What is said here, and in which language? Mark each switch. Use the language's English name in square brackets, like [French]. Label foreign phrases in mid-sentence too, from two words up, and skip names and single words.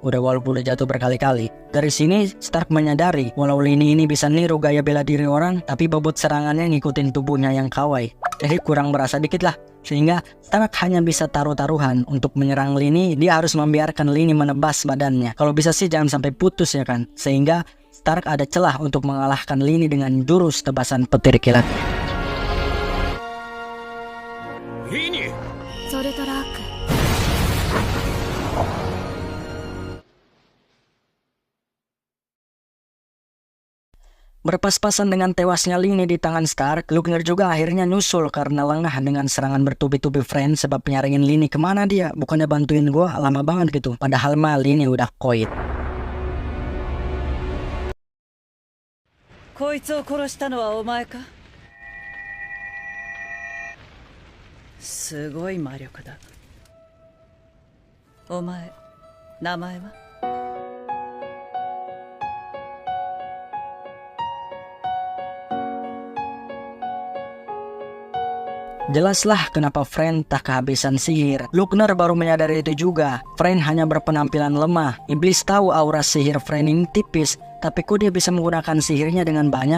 [Indonesian] Walaupun udah jatuh berkali-kali. Dari sini Stark menyadari walau Lini ini bisa niru gaya bela diri orang, tapi bobot serangannya ngikutin tubuhnya yang kawai. Jadi kurang berasa dikit lah. Sehingga Stark hanya bisa taruh-taruhan. Untuk menyerang Lini, dia harus membiarkan Lini menebas badannya. Kalau bisa sih jangan sampai putus ya kan. Sehingga Stark ada celah untuk mengalahkan Lini dengan jurus tebasan petir kilat. リニソルトラーク。 Berpas-pasan dengan tewasnya Lini di tangan Stark, Lugnar juga akhirnya nyusul karena lengah dengan serangan bertubi-tubi Frieren sebab nyaringin Lini kemana dia. Bukannya bantuin gua, lama banget gitu. Padahal mah Lini udah koit. [Japanese] こいつを殺したのはお前か。すごい魔力だ。お前、名前は？ [Indonesian] Jelaslah kenapa Frieren tak kehabisan sihir. Lugnar baru menyadari itu juga. Frieren hanya berpenampilan lemah. Iblis tahu aura sihir Frieren ini tipis. Tapi kok dia bisa menggunakan sihirnya dengan banyak?